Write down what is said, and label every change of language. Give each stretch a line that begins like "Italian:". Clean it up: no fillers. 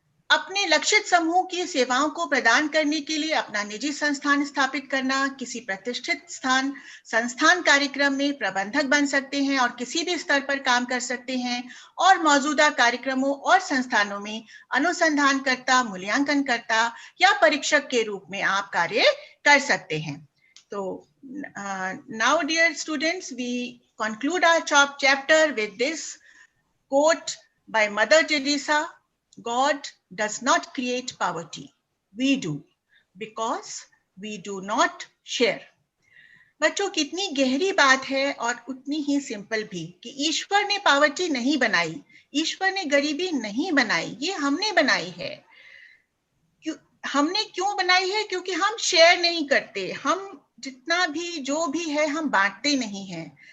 Hindi: अपने लक्षित समूह की सेवाओं को प्रदान करने के लिए अपना निजी संस्थान स्थापित करना, किसी प्रतिष्ठित संस्थान कार्यक्रम में प्रबंधक बन सकते हैं और किसी भी स्तर पर काम कर सकते हैं, और मौजूदा कार्यक्रमों और संस्थानों में अनुसंधानकर्ता, मूल्यांकनकर्ता या परीक्षक के रूप में आप कार्य कर सकते हैं।
English: तो now dear students, we conclude our chapter with this quote by Mother Teresa: God does not create poverty, we do, because we do not share.
Hindi: बच्चों कितनी गहरी बात है और उतनी ही सिंपल भी, कि ईश्वर ने पावर्टी नहीं बनाई, ईश्वर ने गरीबी नहीं बनाई, ये हमने बनाई है। हमने क्यों बनाई है? क्योंकि हम शेयर नहीं करते, हम जितना भी जो भी है हम बांटते नहीं हैं।